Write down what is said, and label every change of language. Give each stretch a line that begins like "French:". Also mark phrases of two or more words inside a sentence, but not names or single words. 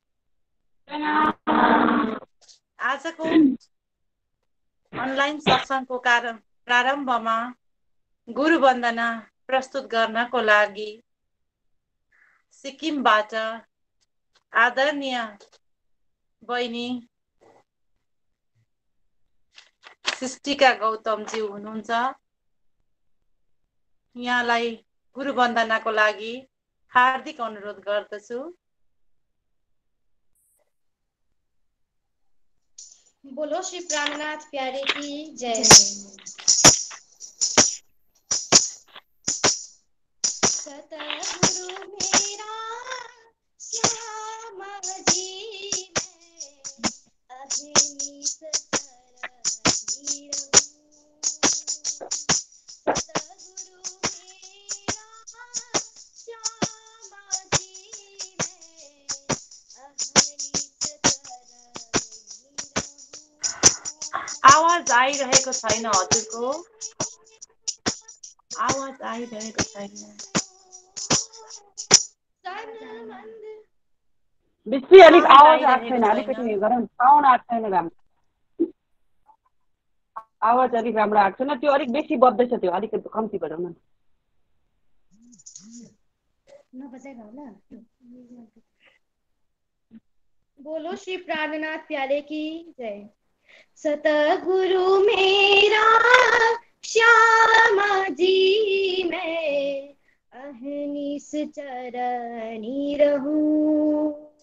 Nepali: आजको अनलाइन सत्सङ्गको प्रारम्भमा गुरु वन्दना प्रस्तुत गर्नको लागि सिक्किमबाट आदरणीय बहिनी सृष्टिका गौतमजी हुनुहुन्छ। यहाँलाई गुरु वन्दनाको लागि हार्दिक अनुरोध गर्दछु।
Hindi: बोलो श्री प्राणनाथ प्यारे की जय। सतगुरु मेरा श्याम जी मैं अहिनिस सरनी रहूं। सतगुरु मेरा श्याम जी मैं अहिनिस सरनी रहूं।
Nepali: आवाज आइरहेको छैन हजुरको। आवाज आइरहेको छैन। बेसी अलिक आवाज आएको छैन, अलिकति उयो गरौँ, साउन्ड आएको छैन राम्रो। आवाज अलिक राम्रो आएको छैन, त्यो अलिक बेसी बज्दैछ, त्यो अलिकति कम्ती बजाउनु न।
Hindi: बोलो श्री प्राणनाथ प्यारे की जय। सतगुरु मेरा श्याम जी मैं अहनिस चरनी रहूं।